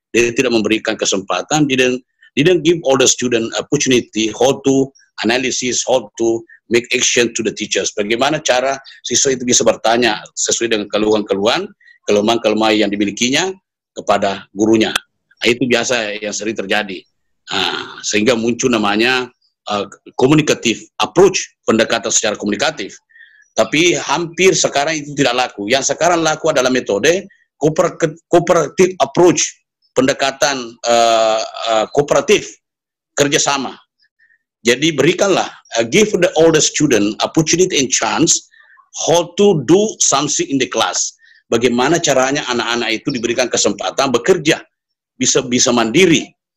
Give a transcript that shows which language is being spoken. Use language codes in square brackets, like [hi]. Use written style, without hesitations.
[id] Dia tidak memberikan kesempatan, [en] didn't give all the student opportunity how to analysis, how to make action to the teachers. [id] Bagaimana cara siswa itu bisa bertanya sesuai dengan keluhan-keluhan, kelemahan-kelemahan yang dimilikinya kepada gurunya. Itu biasa yang sering terjadi. Sehingga muncul namanya communicative approach, pendekatan secara komunikatif. Tapi hampir sekarang itu tidak laku. Yang sekarang laku adalah metode cooperative approach, pendekatan kooperatif, kerjasama. Jadi berikanlah, [en] give all the student opportunity and chance how to do something in the class. [id] Bagaimana caranya anak-anak itu diberikan kesempatan bekerja, bisa mandiri.